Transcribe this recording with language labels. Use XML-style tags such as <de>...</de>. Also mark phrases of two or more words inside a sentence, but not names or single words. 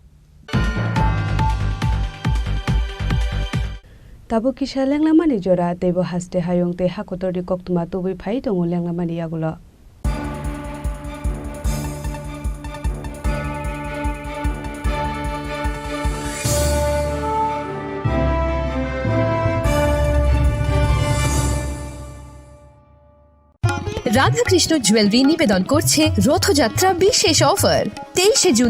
<trp>Tabo kisha lenglamani jora tebo haste hayong te hakotor di koktuma tubi phai tongo lenglamani yagulo.</trp> <bn>রাধাকৃষ্ণ জুয়েলারি নিবেদন করছে রথযাত্রা বিশেষ অফার 23 জুন</bn>